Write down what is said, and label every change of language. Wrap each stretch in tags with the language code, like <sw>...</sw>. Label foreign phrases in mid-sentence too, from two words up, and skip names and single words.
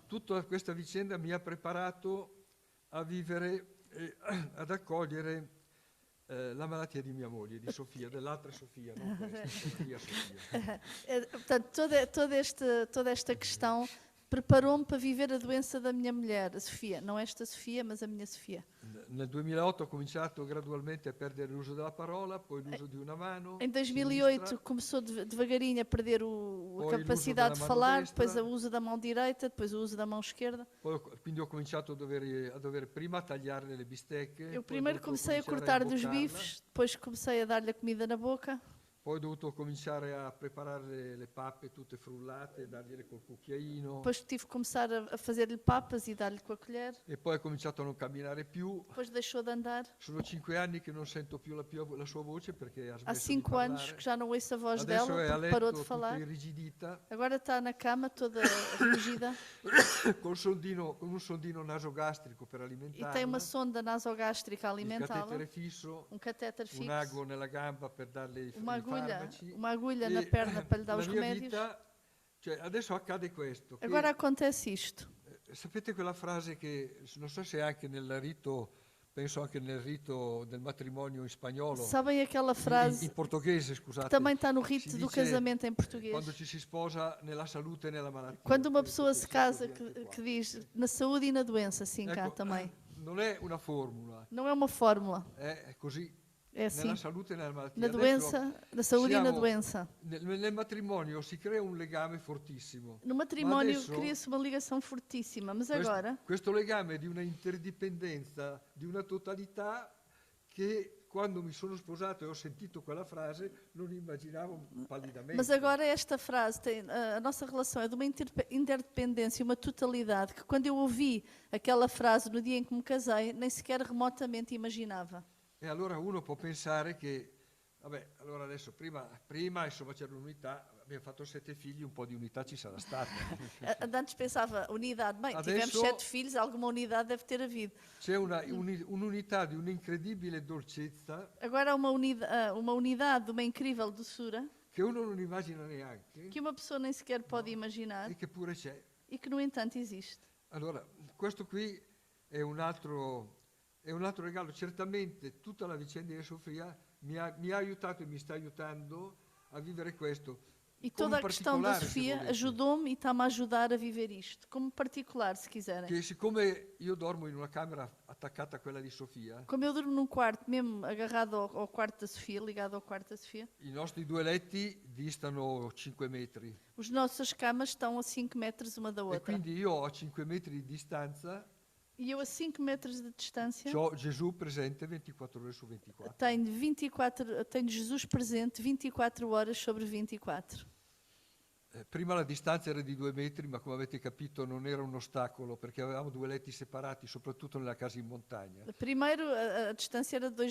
<it>tutta questa vicenda mi ha preparato a vivere e ad accogliere la malattia di mia moglie, di Sofia, dell'altra Sofia, non questa, Sofia.</it> <pt>Portanto, toda esta questão preparou-me para viver a doença da minha mulher, a Sofia. Não esta Sofia, mas a minha Sofia.</pt> <it>Nel 2008 ho cominciato gradualmente a perdere l'uso della parola, poi l'uso di una mano.</it> <pt>Em 2008</pt> <it>sinistra,</it> <pt>começou devagarinho a perder a</pt> <it>Poi</it> <pt>capacidade de</pt> <it>l'uso della mano</it> <pt>falar,</pt> <it>destra.</it> <pt>depois o uso da mão direita, depois o uso da mão esquerda.</pt> <it>quindi ho cominciato a dover prima tagliare le bistecche.</it> <pt>Eu</pt> <it>poi</it> <pt>primeiro</pt> <it>dopo</it> <pt>comecei a</pt> <it>cominciare</it> <pt>cortar dos</pt> <it>imboccarla,</it> <pt>bifes, depois comecei a dar-lhe a comida na boca,</pt> <it>Poi ho dovuto cominciare a preparare le pappe tutte frullate, dargliele col cucchiaino.</it> <pt>Depois tive que começar a fazer-lhe papas e dar-lhe com a colher.</pt> <it>E poi ha cominciato a non camminare più.</it> <pt>Depois deixou de andar.</pt> <it>Sono 5 anni che non sento più la sua voce perché ha</it> <pt>Há</pt> <it>smesso di</it> <pt>5 anos</pt> <it>parlare.</it> <pt>que já não ouço a voz</pt> <it>Adesso</it> <pt>dela</pt> <it>è a</it> <pt>porque parou</pt> <it>letto</it> <pt>de</pt> <it>tutta</it> <pt>falar.</pt> <it>irrigidita</it> <pt>Agora está na cama toda rígida con un sondino nasogastrico per e</pt> <it>alimentarla,</it> <pt>tem uma sonda nasogástrica a</pt> <it>il</it> <pt>alimentá-la,</pt> <it>catetere fisso,</it> <pt>catéter</pt> <it>un</it> <pt>fixo,</pt> <it>ago nella gamba per darle i farmaci.</it> <pt>uma agulha na</pt> <it>E</it> <pt>perna para lhe dar</pt> <it>la</it> <pt>os</pt> <it>mia</it> <pt>remédios.</pt> <it>vita, cioè adesso accade questo. Che,</it> <pt>Agora acontece isto.</pt> <it>sapete quella frase che non so se anche nel rito, penso anche nel rito del matrimonio in spagnolo,</it> <pt>Sabem aquela</pt> <it>in</it> <pt>frase</pt> <it>portoghese,</it> <pt>que</pt> <it>scusate.</it> <pt>também está no rito</pt> <it>Si</it> <pt>do</pt> <it>dice,</it> <pt>casamento em português.</pt> <it>quando ci si sposa nella salute e nella malattia.</it> <pt>Quando uma</pt> <it>Penso</it> <pt>pessoa</pt> <it>che</it> <pt>se</pt> <it>sia</it> <pt>casa,</pt> <it>così anche qua.</it> <pt>que diz na saúde e na doença, sim, cá</pt> <it>Ecco,</it> <pt>também.</pt> <it>non è una formula,</it> <pt>Não é uma fórmula,</pt> <it>è così.</it> <pt>é assim.</pt> <it>Nella salute e nella malattia.</it> <pt>Na</pt> <it>Adesso</it> <pt>doença, na saúde e na</pt> <it>siamo-</it> <pt>doença.</pt> <it>nel matrimonio si crea un legame fortissimo.</it> <pt>No matrimónio</pt> <it>adesso-</it> <pt>cria-se uma ligação fortíssima, mas</pt> <it>Questo-</it> <pt>agora</pt> <it>questo legame di una interdipendenza, di una totalità che quando mi sono sposato e ho sentito quella frase non immaginavo pallidamente.</it> <pt>Mas agora esta frase, a nossa relação é de uma interdependência, uma totalidade, que quando eu ouvi aquela frase no dia em que me casei, nem sequer remotamente imaginava.</pt> <it>E allora uno può pensare che, vabbè, allora adesso prima insomma c'era un'unità, abbiamo fatto 7 figli, un po' di unità ci sarà stata.</it> <pt>Antes pensava, unidade, bem, tivemos</pt> <it>Adesso-</it> <pt>7 filhos, alguma unidade deve ter havido.</pt> <it>C'è un'unità di un'incredibile dolcezza</it> <pt>Agora há uma unidade de uma incrível doçura</pt> <it>che uno non immagina neanche</it> <pt>que uma pessoa nem sequer pode imaginar</pt> <it>e che pure c'è.</it> <pt>e que, no entanto, existe.</pt> <it>Allora, questo qui è un altro regalo. Certamente tutta la vicenda di Sofia mi ha aiutato e mi sta aiutando a vivere questo.</it> <pt>E Como toda a questão da</pt> <it>particolare, se Sofia volete.</it> <pt>ajudou-me e está-me a ajudar a viver isto. Como particular, se quiserem.</pt> <it>Che siccome io dormo in una camera attaccata a quella di Sofia,</it> <pt>Como eu durmo num quarto, mesmo agarrado ao quarto da Sofia, ligado ao quarto da Sofia,</pt> <it>i nostri 2 letti distano 5 metri.</it> <pt>as nossas camas estão a 5 metros uma da</pt> <it>E</it> <pt>outra.</pt> <it>quindi io ho 5 metri di distanza,</it> <pt>E eu a 5 metros de distância</pt> <it>ho Gesù presente 24 ore su 24.</it> <pt>tenho Jesus presente 24 horas sobre 24.</pt> <it>Prima la distanza era di 2 metri, ma come avete capito non era un ostacolo perché avevamo 2 letti separati, soprattutto nella casa in montagna.</it> <pt>Primeiro a distância era de 2</pt>